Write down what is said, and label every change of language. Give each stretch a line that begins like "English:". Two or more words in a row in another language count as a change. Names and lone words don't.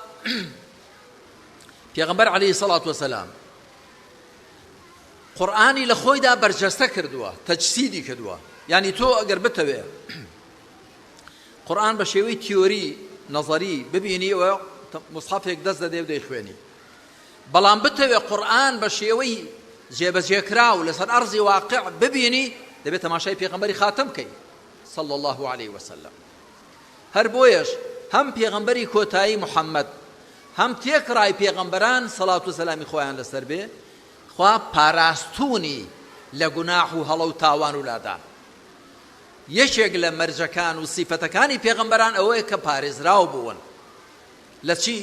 Central Kurdish: پێغەمبەر
Arabic: عەلەیهی سەڵات وەسەلام
Central Kurdish: قورئانی لە خۆیدا بەرجەستە کردووە تەجسیدی کردووە یعنی تۆ ئەگەر بتەوێ قورئان بە شێوەی تیۆری نەزەری ببینی و مصحفێک دەست دەدێ و دەیخوێنی بەڵام بتەوێ قورئان بە شێوەی جێبەجێکراو لەسەر ئەرزی واقع ببینی دەبێت تەماشای پێغەمبەری خاتم بکەی
Arabic: صلى الله عليه وسلم.
Central Kurdish: هەر بۆیەش هەم پێغەمبەری کۆتایی محەممەد هەم تێکڕای پێغەمبەران سەڵات و سەلامی خۆیان لەسەر بێ خوا پاراستوونی لە گوناح و هەڵە و تاوان و لادان. یەکێک لە مەرجەکان و سیفەتەکانی پێغەمبەران ئەوەیە کە پارێزراو بوون لە چی؟